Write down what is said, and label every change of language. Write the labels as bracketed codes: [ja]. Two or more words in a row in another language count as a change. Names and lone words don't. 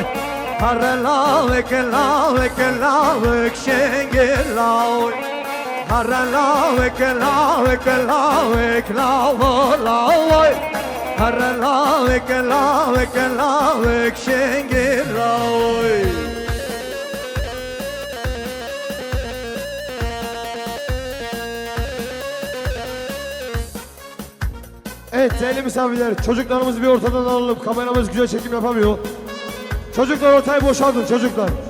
[ku] Harre lavek, lavek, lavek, şengir lavek. Harre lavek, lavek, lavek, lavek. Harre lavek, lavek, lavek, şengir lavek. [tr] Evet değerli misafirler, çocuklarımızı bir ortadan alalım. Kameramız güzel çekim yapamıyor. Çocuklar ortayı boşaltın çocuklar.